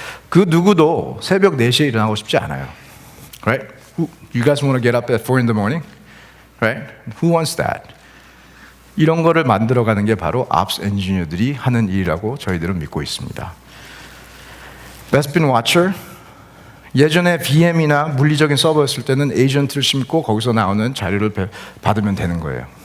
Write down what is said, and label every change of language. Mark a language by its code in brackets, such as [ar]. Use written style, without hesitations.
[ko] 그 누구도 새벽 4시에 일어나고 싶지 않아요. [en] Right? You guys want to get up at 4 in the morning? Right? Who wants that? [ko] 이런 거를 만들어가는 게 바로 Ops 엔지니어들이 하는 일이라고 저희들은 믿고 있습니다. 베스핀 Watcher 예전에 VM이나 물리적인 서버였을 때는 에이전트를 심고 거기서 나오는 자료를 받으면 되는 거예요.